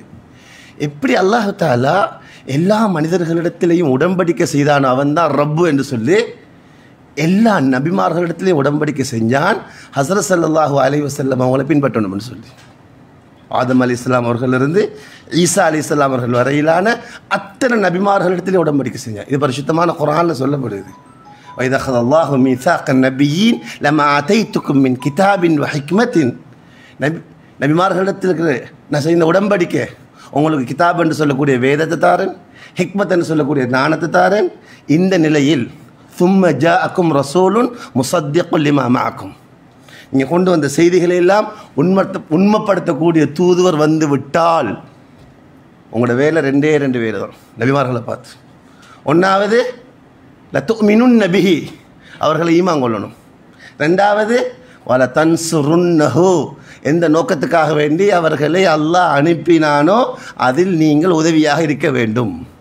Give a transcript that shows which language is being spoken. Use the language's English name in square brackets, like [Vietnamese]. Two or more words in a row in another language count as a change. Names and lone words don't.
[Tamil] எப்படி அல்லாஹ் தஆலா எல்லா மனிதர்களிடத்திலையும் உடன்படிக்கை செய்தான், அவன் தான் ரப்பு என்று சொல்லி எல்லா நபிமார்களிடத்திலையும் உடன்படிக்கை செஞ்சான். ஹஸரத் [Arabic] صلى الله عليه وسلم [Tamil] அவங்களை பின்பற்றணும்னு சொல்லி ஆதம் அலைஹிஸ்ஸலாம் அவர்களிலிருந்து ஈசா அலைஹிஸ்ஸலாம் அவர்கள் வரையிலான அத்தனை நபிமார்களிடத்திலே உடன்படிக்கை செஞ்சான். இது பரிசுத்தமான குர்ஆனில் சொல்லப்படுது. [Arabic] وَإِذَا أَخَذَ اللَّهُ مِيثَاقَ النَّبِيِّينَ لَمَا آتَيْتُكُم مِّن كِتَابٍ وَحِكْمَةٍ. [Tamil] நபிமார்களிடத்தில் இருக்கிற நான் செய்த உடன்படிக்கை, உங்களுக்கு கிதாப் என்று சொல்லக்கூடிய வேதத்தை தாரேன், ஹிக்மத் என்று சொல்லக்கூடிய ஞானத்தை தாரேன். இந்த நிலையில் [Arabic] ثُمَّ جَاءَكُمْ رَسُولٌ مُصَدِّقٌ لِمَا مَعَكُمْ, [Tamil] நீங்கள் கொண்டு வந்த செய்திகளை எல்லாம் உண்மைப்படுத்தக்கூடிய தூதுவர் வந்து விட்டால், உங்களோட வேலை 2 வேலை தான் நபிமார்களை பார்த்து. ஒன்றாவது [Arabic] لتؤمنن به, [Tamil] அவர்களை ஈமான் கொள்ளணும். 2வது [Arabic] ولتنصرنه, [Tamil] எந்த நோக்கத்துக்காக வேண்டி அவர்களை அல்லாஹ் அனுப்பினானோ அதில் நீங்கள் உதவியாக இருக்க வேண்டும்.